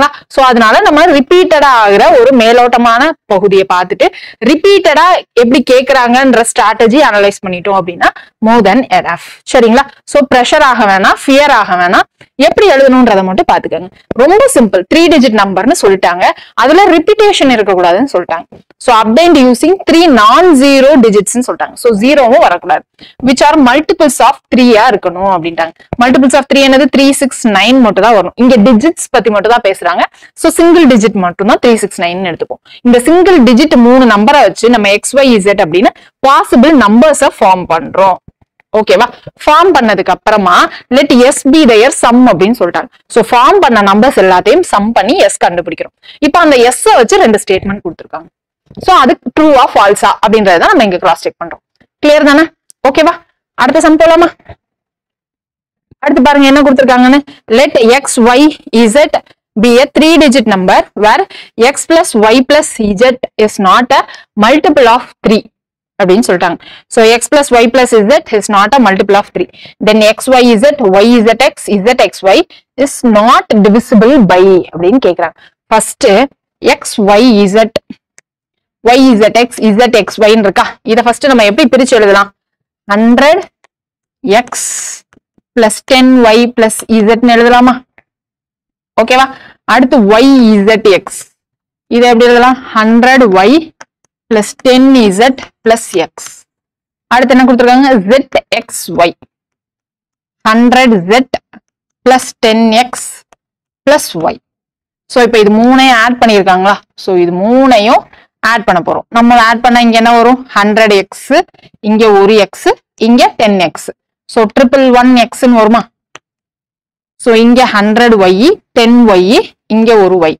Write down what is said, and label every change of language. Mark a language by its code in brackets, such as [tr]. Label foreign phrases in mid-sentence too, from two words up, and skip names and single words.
[ta] சோ அதனால நம்ம ரிப்பீட்டடா ஆகிற ஒரு மேலோட்டமான பகுதியை பார்த்துட்டு ரிப்பீட்டடா எப்படி கேக்குறாங்கன்ற [en] strategy analyse [ta] பண்ணிட்டோம் அப்படின்னா [en] more than enough. [ta] சரிங்களா? சோ பிரஷர் ஆக வேணாம், ஃபியர் ஆக வேணாம், எப்படி எழுதணும்ன்றத மட்டும் பாத்துக்கோங்க. ரொம்ப சிம்பிள். [en] 3 digit number [ta] சொல்லிட்டாங்க, அதுல ரிப்பீட்டேஷன் இருக்கக்கூடாதுன்னு சொல்லிட்டாங்க. [en] so obtained using 3 non-zero digits சொல்லிட்டாங்க. சோ ஜீரோவும் வரக்கூடாது. which are multiples of 3 [ta] இருக்கணும் அப்படின்ட்டாங்க. [en] multiples of 3 [ta] என்னது? 3, 6, 9 மட்டும் தான் வரும். இங்க டிஜிட்ஸ் பத்தி மட்டும் தான் பேசுறாங்க. [en] so single digit [ta] மட்டும் தான் 3, 6, 9 எடுத்துப்போம். இந்த [en] single digit 3 number [ta] வச்சு நம்ம XYZ அப்படின்னு [en] possible numbers form [ta] பண்றோம். [en] ஓகேவா? ஃபார்ம் பண்ணதுக்கு அப்புறமா let S be their sum அப்படின்னு சொல்லிட்டாங்க. [ta] சோ ஃபார்ம் பண்ண நம்பர்ஸ் எல்லாத்தையும் சம் பண்ணி S கண்டுபிடிக்கிறோம். இப்போ அந்த S வச்சு 2 ஸ்டேட்மெண்ட் கொடுத்துருக்காங்க. சோ அது [en] true false [ta] அப்படின்றத நம்ம இங்க [en] cross check [ta] பண்றோம். கிளியர் தானே? ஓகேவா? அடுத்த சம் போலாமா? அடுத்து பாருங்க என்ன கொடுத்திருக்காங்கன்னு. [en] let XYZ be a 3 digit number where X plus Y plus Z is not a multiple of 3 [ta] அப்படின்னு சொல்லிட்டாங்க. [en] so X plus Y plus Z is not a multiple of 3. then XYZ, YZX, ZXY is not divisible by [ta] அப்படின்னு கேக்குறாங்க. ஃபர்ஸ்ட் XYZ, YZX, ZXY இருக்கா? இத ஃபர்ஸ்ட் நம்ம எப்படி பிரிச்சு எழுதலாம்? [en] 100X plus 10Y plus Z எழுதலாமா? [ta] ஓகேவா? அடுத்து YZX, இத எப்படி எழுதலாம்? [en] 100Y plus 10Z plus X. [ta] அடுத்து என்ன கொடுத்திருக்காங்க? [en] ZXY, 100Z plus 10X plus Y. [ta] சோ இப்போ இது மூணையும் ஆட் பண்ணிருக்காங்களா? சோ இது மூணையும் ஆட் பண்ண போறோம். நம்ம ஆட் பண்ணா இங்க என்ன வரும்? 100X, இங்க ஒரு X, இங்க 10X. சோ 111X ன்னு வருமா? சோ இங்க 100Y, 10Y, இங்க ஒரு Y.